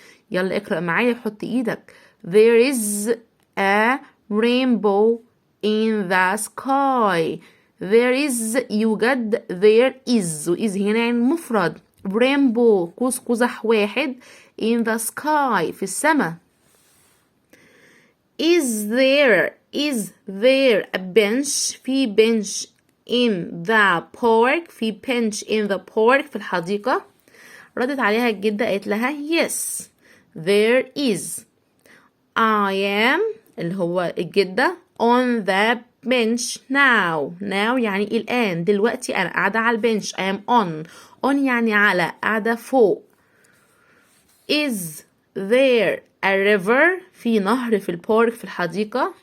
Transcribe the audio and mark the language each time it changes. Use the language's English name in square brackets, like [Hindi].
[Arabic] يلا اقرأ معايا، حط ايدك. [English] there is a rainbow in the sky. There is يوجد there is و is [Arabic] هنا يعني مفرد. rainbow قوس قزح واحد [English] in the sky [Arabic] في السماء. [English] is there a bench في bench in the park في bench in the park [Arabic] في الحديقة. ردت عليها الجدة قالت لها [English] yes there is. [Arabic] I am اللي هو الجدة [English] on the bench now [Arabic] يعني الآن دلوقتي أنا قاعدة على البنش. I am on يعني على قاعدة فوق. [English] is there a river [Arabic] في نهر في البارك في الحديقة.